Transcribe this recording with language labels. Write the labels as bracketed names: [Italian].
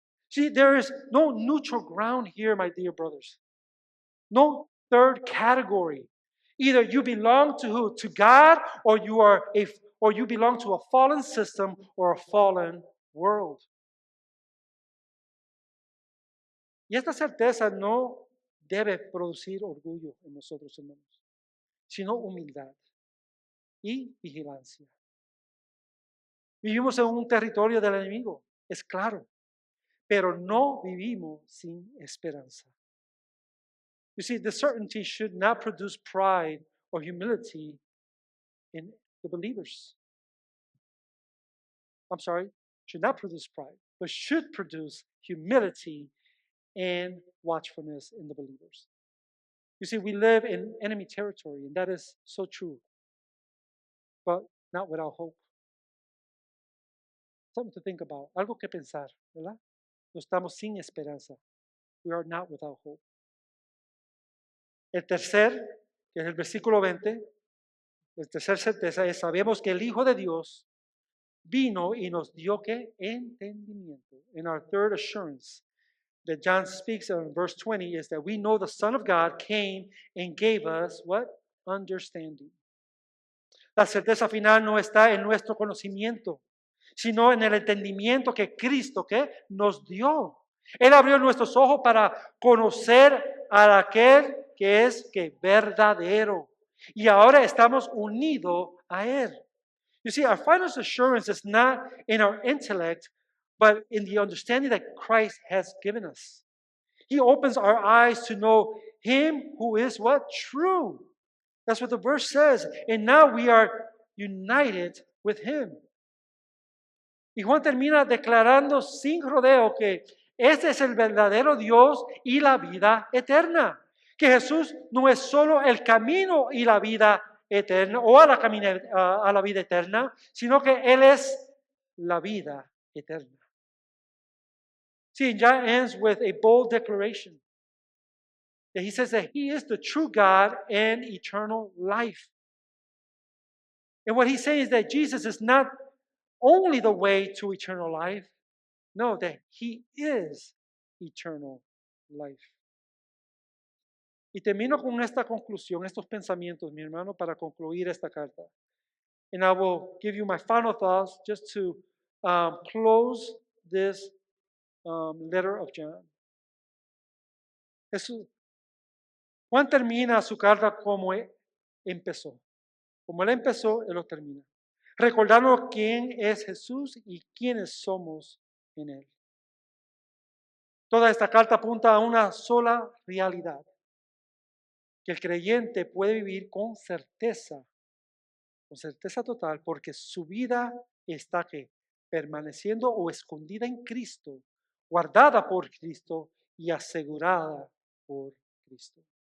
[English] See, there is no neutral ground here, my dear brothers. No third category. Either you belong to who? To God, or you belong to a fallen system or a fallen world. [Spanish] Y esta certeza no debe producir orgullo en nosotros, hermanos, sino humildad y vigilancia. Vivimos en un territorio del enemigo, es claro, pero no vivimos sin esperanza. [English] You see, the certainty should not produce pride or humility in the believers. I'm sorry, should not produce pride, but should produce humility and watchfulness in the believers. You see, we live in enemy territory, and that is so true, but not without hope. Something to think about, [Spanish] algo que pensar, ¿verdad? No estamos sin esperanza. [English] We are not without hope. [Spanish] El tercer, que es el versículo 20, la tercera certeza es, sabemos que el Hijo de Dios vino y nos dio ¿qué? Entendimiento. [English] And our third assurance that John speaks of in verse 20 is that we know the Son of God came and gave us what? Understanding. [Spanish] La certeza final no está en nuestro conocimiento, sino en el entendimiento que Cristo ¿qué? Nos dio. Él abrió nuestros ojos para conocer a aquel que es que verdadero. Y ahora estamos unidos a Él. [English] You see, our final assurance is not in our intellect, but in the understanding that Christ has given us. He opens our eyes to know Him who is what? True. That's what the verse says. And now we are united with Him. [Spanish] Y Juan termina declarando sin rodeo que este es el verdadero Dios y la vida eterna. Que Jesús no es solo el camino y la vida eterna o a la vida eterna, sino que Él es la vida eterna. [English] See, John ends with a bold declaration. That he says that He is the true God and eternal life. And what he's saying is that Jesus is not only the way to eternal life, no, that He is eternal life. [Spanish] Y termino con esta conclusión, estos pensamientos, mi hermano, para concluir esta carta. [English] And I will give you my final thoughts just to close this letter of John. [Spanish] Juan termina su carta como empezó. Como él empezó, él lo termina. Recordando quién es Jesús y quiénes somos en Él. Toda esta carta apunta a una sola realidad. Que el creyente puede vivir con certeza total, porque su vida está que permaneciendo o escondida en Cristo, guardada por Cristo y asegurada por Cristo.